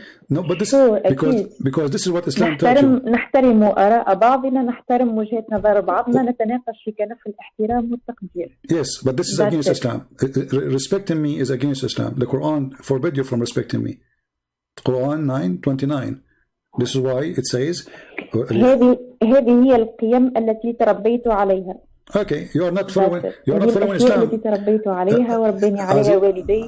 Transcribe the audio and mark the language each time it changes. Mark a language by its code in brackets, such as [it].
[en] No, but this because this is what Islam taught you. [ar] نحترم آراء بعضنا، نحترم وجهة نظر بعضنا، نتناقش في كنف الاحترام والتقدير. [en] Yes, but this is against Islam. Respecting me is against Islam. The Quran forbid you from respecting me. Quran 9:29. This is why it says. [ar] هذه هي القيم التي تربيت عليها. [en] Okay, you are not following. You are not following Islam. [ar] التي تربيت عليها وربني عليها والدي.